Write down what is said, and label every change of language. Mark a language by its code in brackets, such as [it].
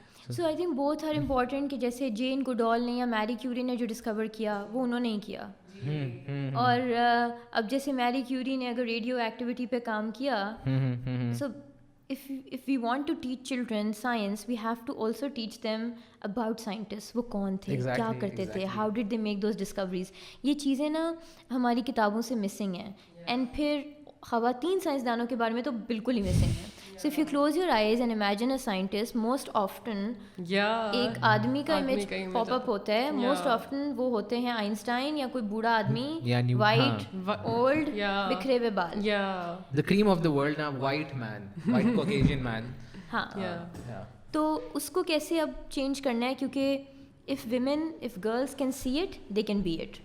[ur] So I think both are important کہ جیسے جین گوڈال نے یا میری کیوری نے جو ڈسکور کیا وہ انہوں نے ہی کیا, اور اب جیسے میری کیوری نے اگر ریڈیو ایکٹیویٹی پہ کام کیا, [en] سو if we want to teach children science we have to also teach them about scientists, [ur] وہ کون تھے, کیا کرتے تھے, [en] how did they make those discoveries. [ur] یہ چیزیں نا ہماری کتابوں سے مسنگ ہیں. اینڈ پھر خواتین سائنسدانوں کے بارے میں تو بالکل ہی مسنگ ہے. [en] So if you close your eyes and imagine a scientist, most often [ur] ایک آدمی کا امیج پاپ اپ ہوتا ہے. موسٹ آفٹن وہ ہوتے ہیں آئنسٹائن یا کوئی بوڑھا آدمی, وائٹ, اولڈ, بکھرے ہوئے بال. [en] The cream of the world now, white man, white Caucasian man. [ur] ہاں, تو اس کو کیسے اب چینج کرنا ہے, کیونکہ [en] if girls can see it, they can be it.